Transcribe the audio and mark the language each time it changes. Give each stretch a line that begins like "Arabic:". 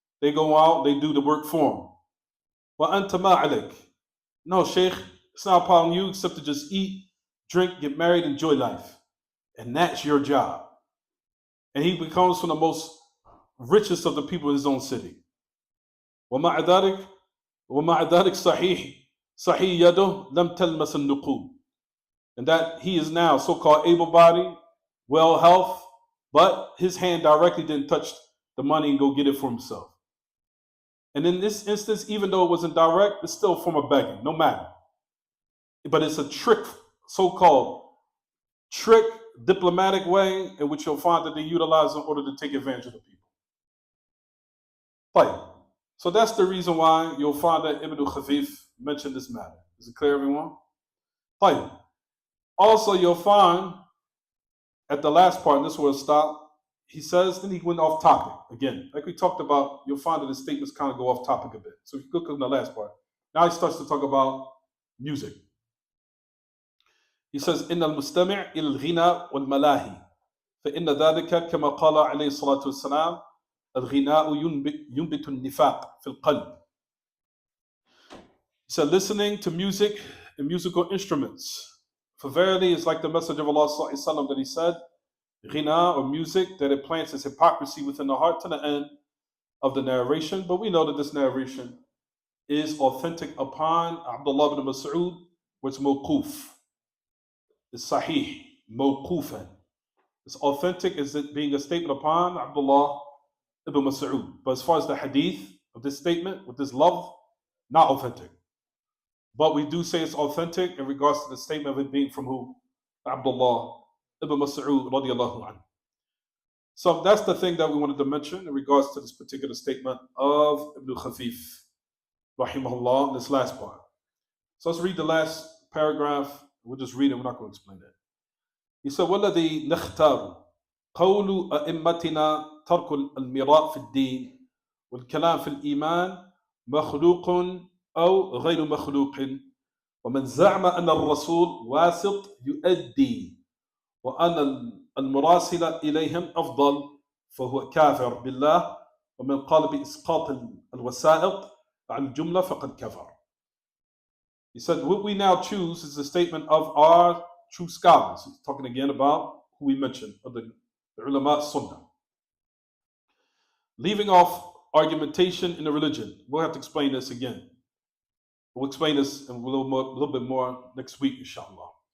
English: They go out, they do the work for him.
Arabic: وأنت ما عليك.
English: No, Sheikh, it's not upon you except to just eat, drink, get married, enjoy life. And that's your job. And he becomes from the most richest of the people in his own city.
Arabic: ومع ذلك صحيح يده لم تلمس النقود.
English: And that he is now so-called able-bodied, well-health, but his hand directly didn't touch the money and go get it for himself. And in this instance, even though it wasn't direct, it's still a form of begging, no matter. But it's a trick, so-called trick, diplomatic way in which you'll find that they utilize in order to take advantage of the people. Right. So that's the reason why you'll find that Ibn Khafif mentioned this matter. Is it clear, everyone? Right. Also, you'll find at the last part, and this will stop, he says, then he went off topic. Again, like we talked about, you'll find that his statements kind of go off topic a bit. So if you look at the last part, now he starts to talk about music. He says,
Arabic: إن المستمع إلى الغناء والملاهي فإن ذلك كما قال عليه الصلاة والسلام الغناء ينبت النفاق في القلب.
English: He said, listening to music and musical instruments. For verily it's like the message of Allah ﷺ that he said, ghina or music, that it plants its hypocrisy within the heart to the end of the narration. But we know that this narration is authentic upon Abdullah ibn Mas'ud, which mawquf. It's sahih, mawqufan. It's authentic as it being a statement upon Abdullah ibn Mas'ud. But as far as the hadith of this statement, with this love, not authentic. But we do say it's authentic in regards to the statement of it being from who? Abdullah ibn Mas'ud radiallahu anhu. So that's the thing that we wanted to mention in regards to this particular statement of Ibn Khafif, rahimahullah, in this last part. So let's read the last paragraph. We'll just read it, we're not going to explain it. He said,
Arabic: وَالَّذِي نَخْتَارُ قَوْلُ أَئِمَّتِنَا تَرْكُ الْمِرَاءِ فِي الدِّينِ وَالْكَلَامِ فِي الْإِيمَانِ مَخْلُوقٌ أو غير مخلوق ومن زعم أن الرسول واسط يؤدي وأن المراسل إليهم أفضل فهو كافر بالله ومن قال بإسقاط الوسائط عن الجملة فقد كفر.
English: He said, what we now choose is the statement of our true scholars. He's talking again about who we mentioned, of the ulama sunnah. Leaving off argumentation in the religion. We'll have to explain this again. We'll explain this in a little bit more next week, inshallah.